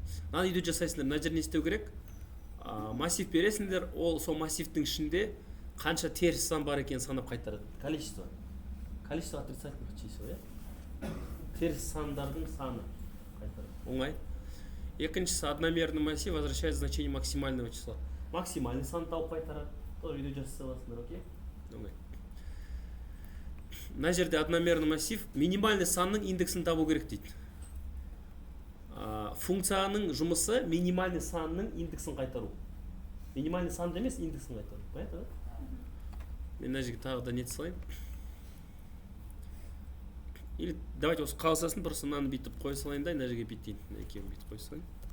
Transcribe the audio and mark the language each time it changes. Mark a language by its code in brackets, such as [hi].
[kk] Мынаны үйде жасайсыңдар, мына жерде не істеу керек? Массив бересіңдер, ол сол массивтің ішінде қанша теріс сан бар екен санап қайтарады. [ru] Количество отрицательных чисел, [kk] теріс сандардың саны. Оңай. Екіншісі [ru] одномерный массив возвращает значение максимального числа. [kk] Максимальный сан тауып қайтарады. Тоже үйде жасай аласыңдар, окей? Оңай. Мына жерде [ru] одномерный массив [kk] минимальный санның индексін табу керек дейді. Функцияның жұмысы минимальный санның индексін қайтару. Минимальный санды емес, индексін қайтару. [ru] Понятно, да? [kk] Мен мына жерге тағы да не салайын. [ru] Или давайте [kk] осы қалсасын просто мынаны бүйтіп қоя салайын да, мына жерге бүйтейін. Екеуін бүйтіп қоя салайын.